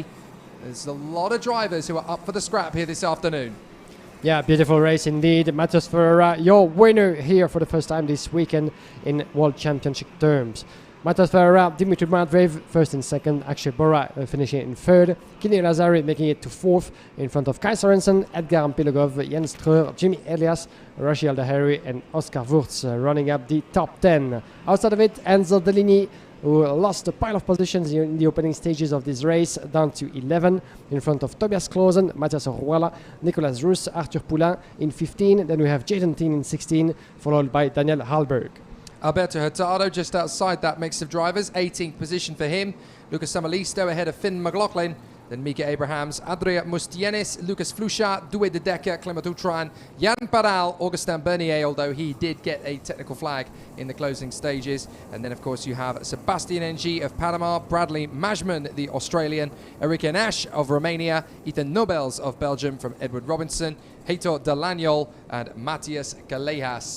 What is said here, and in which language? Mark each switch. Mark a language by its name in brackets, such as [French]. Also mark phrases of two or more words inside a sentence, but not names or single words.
[English] There's a lot of drivers who are up for the scrap here this afternoon. Yeah, beautiful race indeed. Matthias Ferreira, your winner here for the first time this weekend in World Championship terms. Matthias Ferreira, Dimitri Matveev, 1st and 2nd. Akshay Bora finishing in 3rd. Keanu Alazari making it to 4th in front of Kai Sorensen, Edgar Piligov, Jens Treur, Jimmy Elias, Rachid Aldahari and Oscar Wurz running up the top 10. Outside of it, Enzo Dellini, who lost a pile of positions in the opening stages of this race, down to 11 in front of Tobias Klaasen, Matthias Orjuela, Nicolas Roos, Arthur Poulain in 15. Then we have Jaden Teen in 16, followed by Daniel Hallberg. Alberto Hurtado just outside that mix of drivers, 18th position for him. Lucas Samalisto ahead of Finn McLaughlin. Then Mika Abrahams, Adria Mustienes, Lucas Flusha, Doué de Decker, Clement Outran, Jan Paral, Augustin Bernier, although he did get a technical flag in the closing stages. And then, of course, you have Sebastian Ng of Panama, Bradley Majman, the Australian, Enrique Nash of Romania, Ethan Nobels of Belgium from Edward Robinson, Heitor Delanyol and Matthias Galejas.